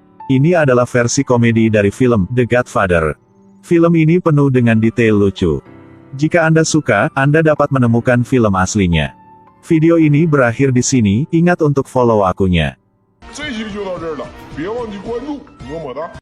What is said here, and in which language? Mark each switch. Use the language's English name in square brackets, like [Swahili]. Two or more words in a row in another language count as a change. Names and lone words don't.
[Indonesian] Ini adalah versi komedi dari film The Godfather. Film ini penuh dengan detail lucu. Jika Anda suka, Anda dapat menemukan film aslinya. Video ini berakhir di sini, ingat untuk follow akunnya. [Chinese] 这期就到这儿了，别忘记关注，么么哒。